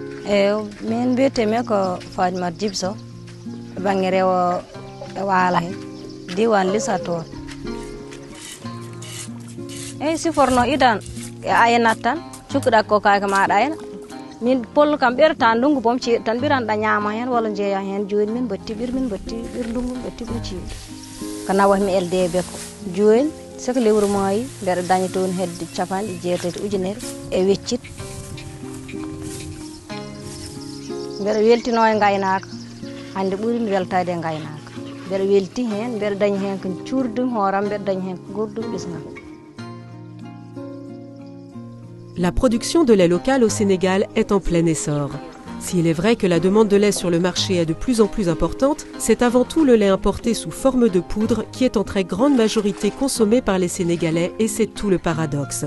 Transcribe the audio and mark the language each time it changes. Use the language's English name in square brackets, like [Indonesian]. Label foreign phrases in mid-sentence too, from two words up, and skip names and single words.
[Fula] min mbiyetemi ko Fadimata Djibso banggue rewo e waala he diwan Lissator eyyi siforno idan e ayanat tan cukkuɗa ko kake maɗa ayna min pollo kam ɓerta ndungu boom ceeɗu tan ɓiranɗa ñaama hen walla jeeya hen joni min batti ɓir ndungu batti ɓir ceeɗu ko nawatmi LDB ko joni soko lewru maayi mbeɗa daña toon hedde 90.000 e weccit mbeɗa weltino e gaynaka hande ɓuurimi weltade e gaynaka mbeɗa welti hen mbeɗa dañi hen ko cuurdum hooram mbeɗa dañi hen ko gurdum ɓisgam. [French] La production de lait local au Sénégal est en plein essor. S'il est vrai que la demande de lait sur le marché est de plus en plus importante, c'est avant tout le lait importé sous forme de poudre qui est en très grande majorité consommé par les Sénégalais et c'est tout le paradoxe.